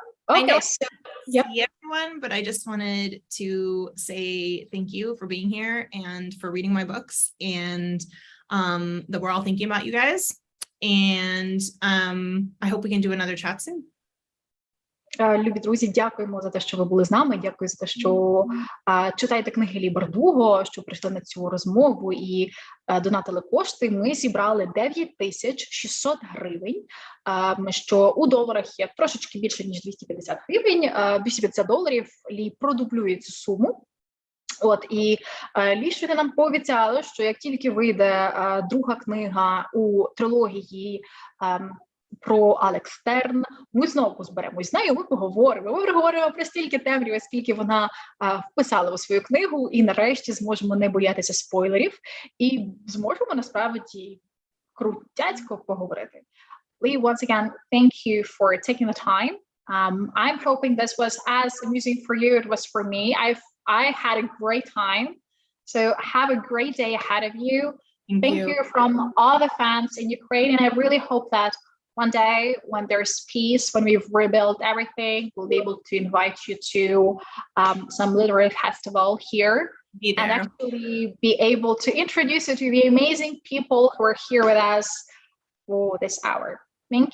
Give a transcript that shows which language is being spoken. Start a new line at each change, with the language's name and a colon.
English: Okay, so yep. See everyone, but I just wanted to say thank you for being here and for reading my books, and that we're all thinking about you guys. And I hope we can do another chat soon.
Ukrainian: Любі друзі, дякуємо за те, що ви були з нами. Дякую за те, що читаєте книги Лі Бардуго, що прийшли на цю розмову і донатили кошти. Ми зібрали 9600 гривень, що у доларах є трошечки більше, ніж 250 гривень. $250 Лі продублює цю суму. І Лі щойно нам пообіцяли, що як тільки вийде друга книга у трилогії про Алекс Стерн. Ми знову зберемось з нею, ми поговоримо про стільки темряви, скільки вона вписала у свою книгу, і нарешті зможемо не боятися спойлерів, і зможемо насправді крутяцько поговорити.
English: Lee, once again, thank you for taking the time. I'm hoping this was as amusing for you as it was for me. I had a great time. So have a great day ahead of you. Thank you from all the fans in Ukraine. And I really hope that one day when there's peace, when we've rebuilt everything, we'll be able to invite you to some literary festival here and actually be able to introduce you to the amazing people who are here with us for this hour. Thank you.